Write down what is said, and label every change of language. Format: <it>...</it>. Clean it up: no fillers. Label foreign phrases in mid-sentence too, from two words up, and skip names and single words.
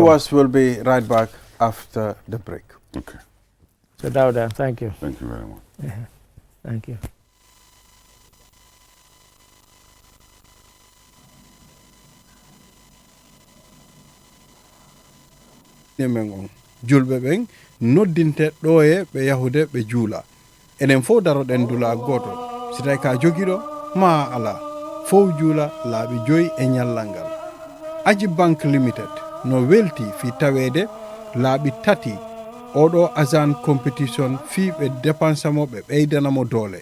<en>viewers will be right back after the break. Okay, So Dauda, thank you, thank you very much. thank you.</en> <ff>Nemen on julɓe ɓen noddinte ɗo e ɓe yahude ɓe juula enen fof daroɗen dula goto si tawi ka jogiɗo ma ala fof juula laaɓi 5 e ñallal ngal aji banque limited no welti fi tawede laaɓi 3 oɗo agent compétition fi ɓe dépensamo ɓe ɓeydanamo doole</ff>